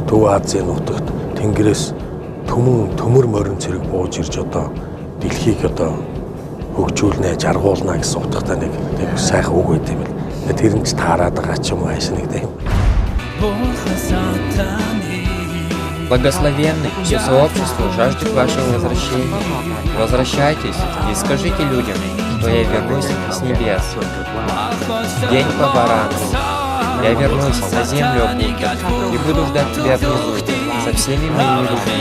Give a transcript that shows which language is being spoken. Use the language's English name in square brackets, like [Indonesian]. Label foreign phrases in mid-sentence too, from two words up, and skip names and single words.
[Mongolian] Төв Азийн нутагт тэнгэрээс төмөр морин цэрэг бууж ирж одоо дэлхийг одоо хөгжүүлнэ, жаргуулна гэсэн утгатай нэг сайхан үг байт юм л. Тэр нь ч таарад байгаа ч юм уу хайш нэг тийм. [Russian] Благословенный все сообщество жаждет вашего возвращения. Возвращайтесь и скажите людям, что я вернусь с небес. День по барану. Я вернусь на землю Будда и буду ждать тебя внизу со всеми моими людьми.